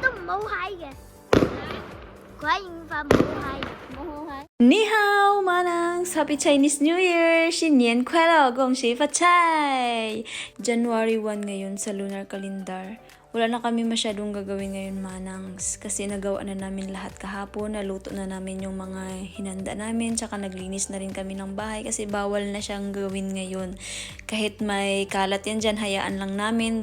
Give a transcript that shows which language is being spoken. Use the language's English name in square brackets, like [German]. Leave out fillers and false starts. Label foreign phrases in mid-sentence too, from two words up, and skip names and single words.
[Filipino] mabuhay ka. Kuya yung pa mabuhay. Mabuhay. [Chinese] 你好, [Filipino] manangs! [English] Happy Chinese New Year! [Chinese] 新年快乐！恭喜发财！ [Filipino] January 1 ngayon sa [English] lunar calendar. [Filipino] Wala na kami masyadong gagawin ngayon, manangs. Kasi nagawa na namin lahat kahapon. Naluto na namin yung mga hinanda namin. Tsaka naglinis na rin kami ng bahay kasi bawal na siyang gawin ngayon. Kahit may kalat yan dyan, hayaan lang namin.